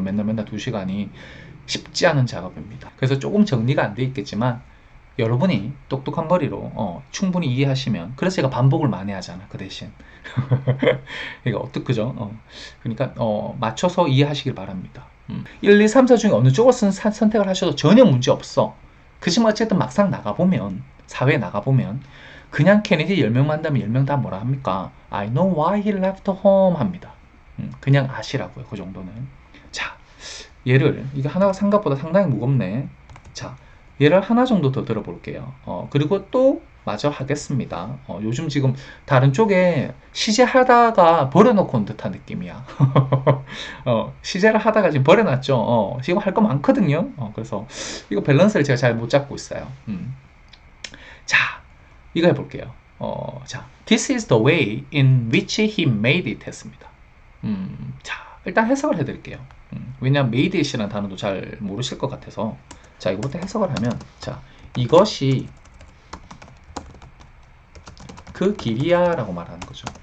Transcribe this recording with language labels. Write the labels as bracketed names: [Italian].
[Korean] 맨날 2시간이 쉽지 않은 작업입니다. 그래서 조금 정리가 안 돼 있겠지만 여러분이 똑똑한 머리로 충분히 이해하시면 그래서 제가 반복을 많이 하잖아 그 대신 그러니까 그죠? 그러니까 맞춰서 이해하시길 바랍니다. 1, 2, 3, 4 중에 어느 쪽을 선택을 하셔도 전혀 문제 없어. 그지만 어쨌든 막상 나가보면, 사회에 나가보면, 그냥 케네디 10명 만나면 10명 다 뭐라 합니까? [English] I know why he left home [Korean] 합니다. 그냥 아시라고요. 그 정도는. 자, 얘를, 이게 하나가 생각보다 상당히 무겁네. 자, 얘를 하나 정도 더 들어볼게요. 그리고 또 마저 하겠습니다. 요즘 지금 다른 쪽에 시제 하다가 버려놓고 온 듯한 느낌이야. 시제를 하다가 지금 버려놨죠. 지금 할 거 많거든요. 그래서 이거 밸런스를 제가 잘 못 잡고 있어요. 자, 이거 해볼게요. 자, [English] This is the way in which he made it [Korean] 했습니다. 자, 일단 해석을 해드릴게요. 왜냐면 [English] made it [Korean] 이라는 단어도 잘 모르실 것 같아서. 자, 이거부터 해석을 하면, 자, 이것이 그 길이야 라고 말하는 거죠.